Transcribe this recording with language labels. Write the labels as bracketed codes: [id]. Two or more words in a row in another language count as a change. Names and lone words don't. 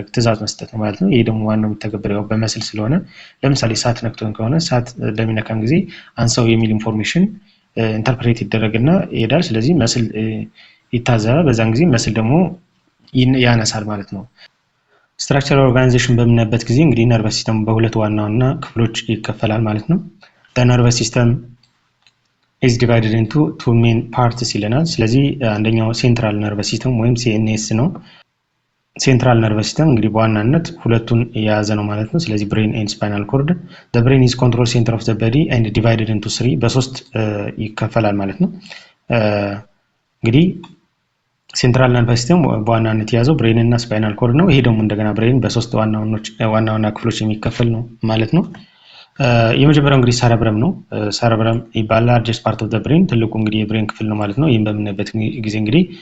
[am] ትዕዛዝ መስጠት ነው ማለት ነው። ይሄ ደግሞ ዋናው የሚተገበረው በመስል ስለሆነ ለምሳሌ ሳት ነክቶን ከሆነ ሳት በሚነካን ጊዜ አንሳው የሚል [en] information interpret [am] ይደረግና ይሄዳል። ስለዚህ መስል ይታዘባል። በዛን ጊዜ መስል ደግሞ ያነሳል ማለት ነው። [en] structural organization [am] በምናይበት ጊዜ እንግዲህ [en] nervous system [am] በሁለት ዋና ዋና ክፍሎች ይከፈላል ማለት ነው። [en] nervous system is divided into two main parts [am] ይለናል። ስለዚህ አንደኛው [en] central nervous system [am] ወይም ሲኤንኤስ ነው። [en] central nervous system [am] እንግዲህ በዋናነት ሁለቱን የያዘ ነው ማለት ነው። ስለዚህ [en] brain and spinal cord። the brain is control center of the body and divided into three፣ [am] በሶስት ይከፈላል ማለት ነው። እንግዲህ [en] central nervous system [am] በዋናነት የያዘው ብሬን እና [en] spinal cord [am] ነው። ይሄ ደግሞ እንደገና ብሬን በሶስት ዋና ክፍሎች የሚከፈል ነው ማለት ነው። የመጀመሪያው እንግዲህ ሰረብረም ነው። ሰረብረም ይባላል [en] largest part of the brain፣ [am] ትልቁ እንግዲህ የብሬን ክፍል ነው ማለት ነው። ይሄን በምናይበት ጊዜ እንግዲህ